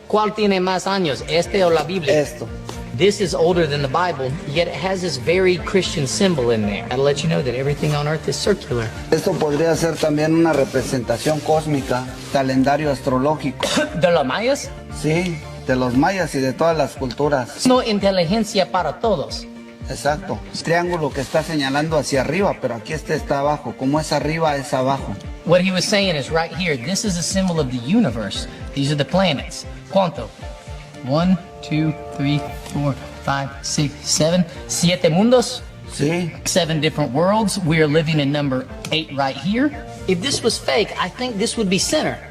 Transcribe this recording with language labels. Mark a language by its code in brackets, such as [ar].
[es] ¿Cuál tiene más años, este o la Biblia? Esto. [en] This is older than the Bible, yet it has this very Christian symbol in there. I'll let you know that everything on earth is circular. [es] Esto podría ser también una representación cósmica, calendario astrológico. ¿De los mayas? Sí, de los mayas y de todas las culturas. No inteligencia para todos. Exacto. Triángulo que está señalando hacia arriba, pero aquí este está abajo. Como es arriba, es abajo. [en] What he was saying is right here, this is a symbol of the universe. These are the planets. [es] ¿Cuánto? [en] 1, 2, 3, 4, 5, 6, 7. [es] 7 mundos? Sí. [en] 7 different worlds. We are living in number 8 right here. If this was fake, I think this would be center.